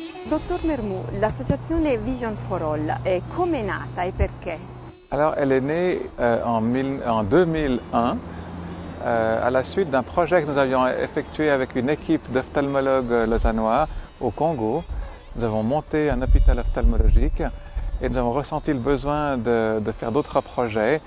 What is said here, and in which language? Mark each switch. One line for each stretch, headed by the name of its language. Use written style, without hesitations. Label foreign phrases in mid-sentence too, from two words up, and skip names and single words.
Italian: Dottor Mermoux, l'associazione Vision for All, come è nata et perché?
French: Alors, elle est née en 2001 à la suite d'un projet que nous avions effectué avec une équipe d'ophtalmologues lausannois au Congo. Nous avons monté un hôpital ophtalmologique et nous avons ressenti le besoin de faire d'autres projets.